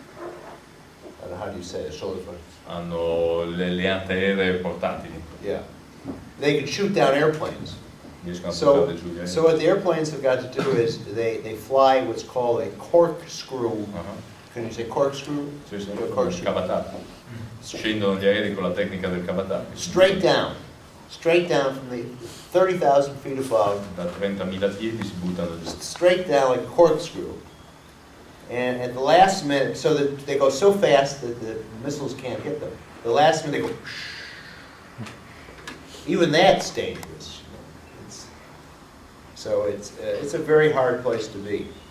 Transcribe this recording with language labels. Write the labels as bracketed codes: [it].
[en] I don't know, how do you say it, shoulder-fired? [it] Hanno le antiaeree portatili. Yeah. [en] They can shoot down airplanes. So what the airplanes have got to do is they fly what's called a corkscrew. Can you say corkscrew? [it] Sì, sì, cavatato. Scendono gli aerei con la tecnica del cavatato. [en] Straight down from the 30,000 feet above. [it] Da 30.000 piedi si buttano giù. [en] Straight down like a corkscrew. And at the last minute, so that they go so fast that the missiles can't hit them. The last minute they go. Even that's dangerous. So it's a very hard place to be.